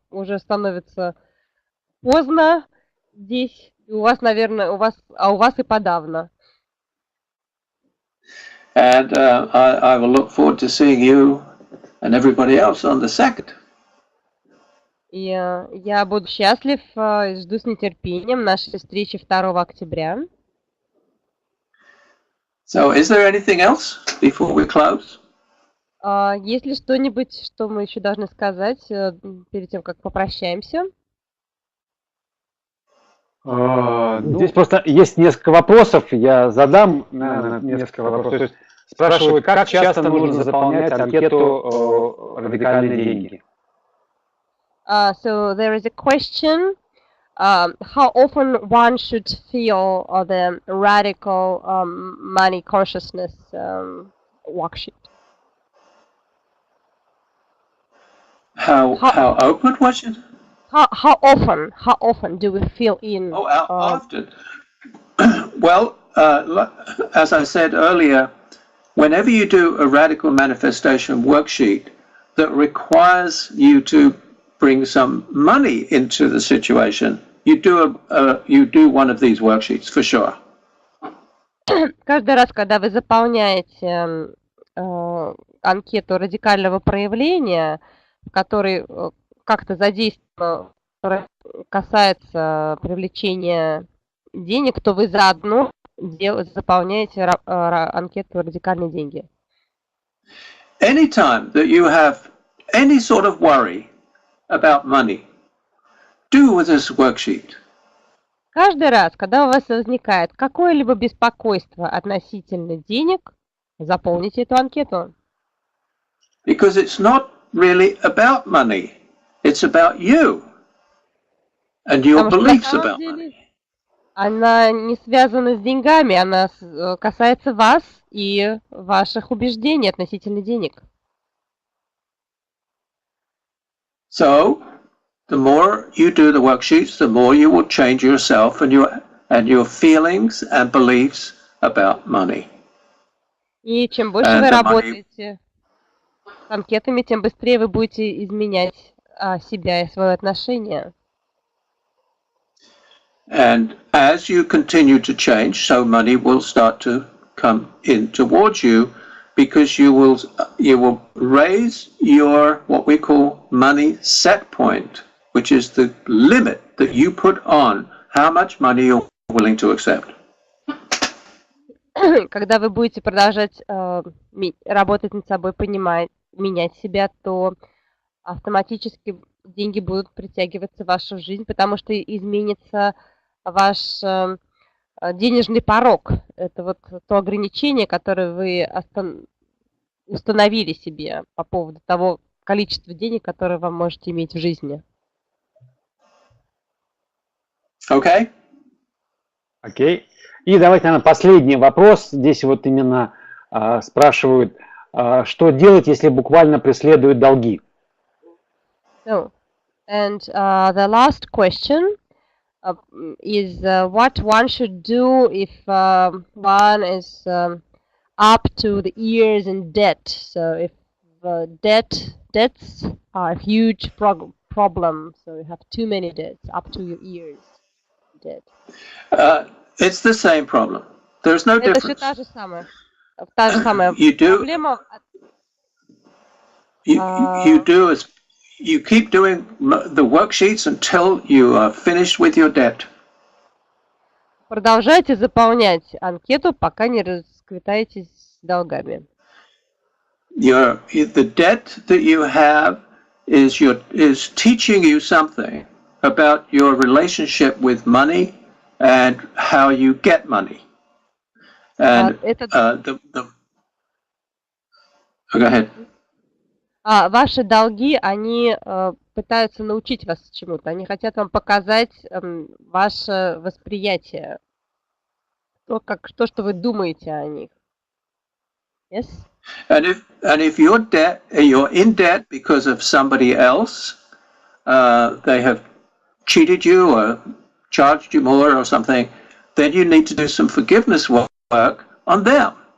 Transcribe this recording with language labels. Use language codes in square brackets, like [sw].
[ru] Уже становится поздно здесь. У вас, наверное, у вас и подавно. [en] And I will look forward to seeing you and everybody else on the 2nd. [ru] И я буду счастлив и жду с нетерпением нашей встречи 2 октября. [en] So, is there anything else before we close? [ru] Есть ли что-нибудь, что мы еще должны сказать перед тем, как попрощаемся? Здесь просто есть несколько вопросов. Я задам несколько вопросов. То есть спрашивают, как часто нужно заполнять анкету «Радикальные деньги». [en] So there is a question. How often one should fill the radical money consciousness worksheet? How open was it? How often do we fill in? Often. Well, as I said earlier, whenever you do a radical manifestation worksheet that requires you to bring some money into the situation, you do one of these worksheets for sure. [ru] Каждый раз, когда вы заполняете анкету радикального проявления, в которой как-то задействовано, касается привлечения денег, то вы заодно заполняете анкету «Радикальные деньги». [en] Anytime that you have any sort of worry about money, do with this worksheet. [ru] Каждый раз, когда у вас возникает какое-либо беспокойство относительно денег, заполните эту анкету. [en] Because it's not really about money, it's about you and your beliefs about money. [ru] Она не связана с деньгами, она касается вас и ваших убеждений относительно денег. [en] So, the more you do the worksheets, the more you will change yourself and your feelings and beliefs about money. [ru] И чем больше вы работаете с анкетами, тем быстрее вы будете изменять себя и свое отношение. [en] And as you continue to change, so money will start to come in towards you, because you will raise your what we call money set point, which is the limit that you put on how much money you're willing to accept. [ru] Когда вы будете продолжать работать над собой, менять себя, то автоматически деньги будут притягиваться в вашу жизнь, потому что изменится ваш денежный порог. Это вот то ограничение, которое вы установили себе по поводу того количества денег, которые вы можете иметь в жизни. Окей. Окей. И давайте, наверное, последний вопрос. Здесь вот именно спрашивают, что делать, если буквально преследуют долги? [en] So, and the last question is what one should do if one is up to the ears in debt. So if debts are a huge problem, so you have too many debts up to your ears in debt. It's the same problem. There's no difference. [ru] Это все та же самая проблема. [en] You keep doing the worksheets until you are finished with your debt. [ru] Продолжайте заполнять анкету, пока не расквитаетесь с долгами. [en] The debt that you have is teaching you something about your relationship with money and how you get money. And go ahead. [ru] Ваши долги, они пытаются научить вас чему-то. Они хотят вам показать ваше восприятие. То, что вы думаете о них. [en] Yes? And if you're in debt because of somebody else, they have cheated you or charged you more or something, then you need to do some forgiveness work on them.